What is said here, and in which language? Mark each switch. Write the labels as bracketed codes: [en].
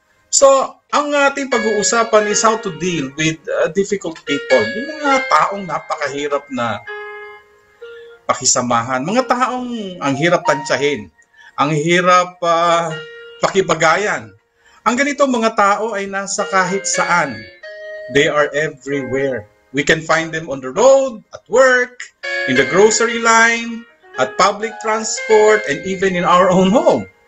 [tl] So, ang ating pag-uusapan is [en] how to deal with difficult people. [tl] Yung mga taong napakahirap na pakisamahan. Mga taong ang hirap tansyahin. Ang hirap pakibagayan. Ang ganito mga tao ay nasa kahit saan. [en] They are everywhere. We can find them on the road, at work, in the grocery line, at public transport, and even in our own home.